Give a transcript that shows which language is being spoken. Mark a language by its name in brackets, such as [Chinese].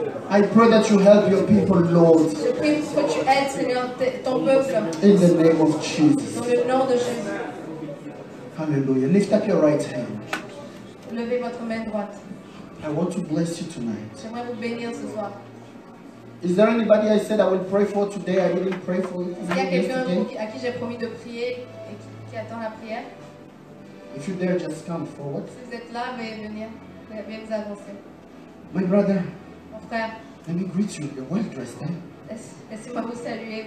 [English] I pray that you help your people, Lord. [French] Je prie pour que tu aides, Seigneur, ton peuple. [English] In the name of Jesus. [French] Dans le nom de Jésus. [English] Hallelujah. Lift up your right hand. [French] Levez votre main droite. [English] I want to bless you tonight. [French] J'aimerais vous bénir ce soir. [English] Is there anybody I said I will pray for today? I didn't pray for you. [French] Est-ce qu'il y a quelqu'un à qui j'ai promis de prier et qui attend la prière? [English] If you dare, just come forward. [French] Si vous êtes là, veuillez venir. Veuillez vous avancer. [English] My brother. [French] Mon frère. [English] Let me greet you. You're well dressed, eh? [French] Laissez-moi vous saluer.